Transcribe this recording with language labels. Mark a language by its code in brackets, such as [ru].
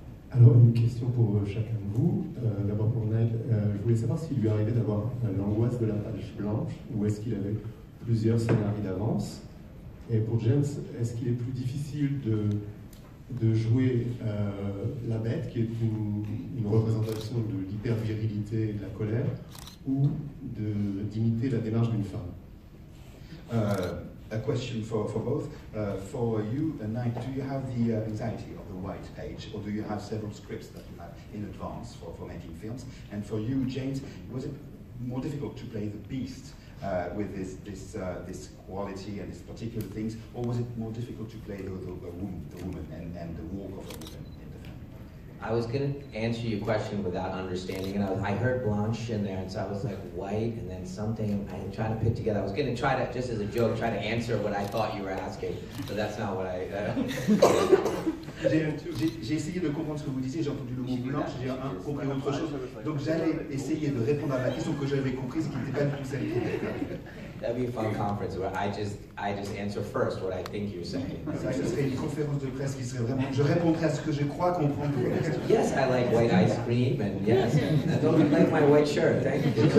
[fr] Alors une question pour chacun de vous, d'abord pour Night, je voulais savoir s'il lui arrivait d'avoir l'angoisse de la page blanche, ou est-ce qu'il avait plusieurs scénarios d'avance. Et pour James, est-ce qu'il est plus difficile de jouer la bête, qui est une représentation de l'hyper-virilité et de la colère, ou d'imiter la démarche d'une femme? [en] A question for both. For you, Night, do you have the anxiety of the white page, or do you have several scripts that you have in advance for making films? And for you, James, was it more difficult to play the beast with this quality and these particular things, or was it more difficult to play the woman and the walk of a woman in the film? I was going to answer your question without understanding it. I heard blanche in there, and so I was like white, and then something I tried to put together. I was going to try to, just as a joke, try to answer what I thought you were asking, but that's not what I... [fr] J'ai essayé de comprendre ce que vous disiez, j'ai entendu le mot blanche, j'ai compris autre chose, donc j'allais essayer de répondre à la question que j'avais comprise, qui n'était pas du tout celle qui était. [en] That'd be a fun conference where I just answer first what I think you're saying. [fr] Ça serait une conférence de presse qui serait vraiment. Je répondrai à ce que je crois comprendre. [en] Yes, I like white ice cream, and yes, I don't like my white shirt. Thank you.